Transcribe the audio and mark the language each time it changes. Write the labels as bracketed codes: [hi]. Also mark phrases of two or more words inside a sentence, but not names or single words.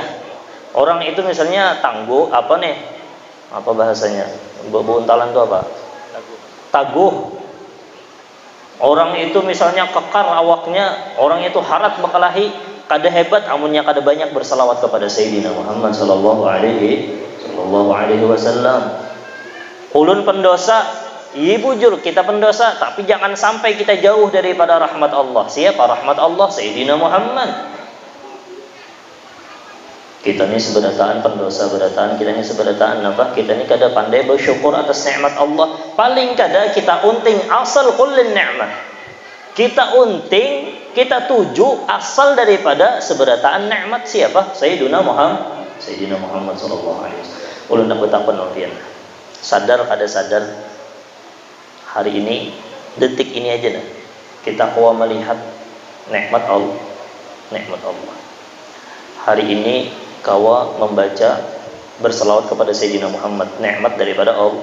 [id] Orang itu misalnya tangguh, apa bahasanya? Buntalan itu apa? Taguh. [bjn] Orang itu misalnya kekar awaknya, orang itu harat bakalahi, kada hebat amunnya kada banyak bersalawat kepada [ar] سيدنا محمد صلى الله عليه وسلم. [bjn] Ulun pendosa, iya bujur kita pendosa, tapi jangan sampai kita jauh daripada rahmat Allah. Siapa rahmat Allah? Sayyidina Muhammad. Kita ini seberataan pendosa, berataan kita ini seberataan apa? Kita ini kada pandai bersyukur atas nikmat Allah. Paling kada kita unting asal [ar] كل نعمة. [bjn] Kita unting, kita tuju asal daripada seberataan nikmat siapa? [ar] سيدنا محمد صلى الله عليه وسلم. [bjn] Ulun nak bertakon alfian. Sadar kada sadar hari ini, detik ini aja kita kuat melihat nikmat Allah. Nikmat Allah. Hari ini kawa membaca berselawat kepada Sayyidina Muhammad, nikmat daripada Allah.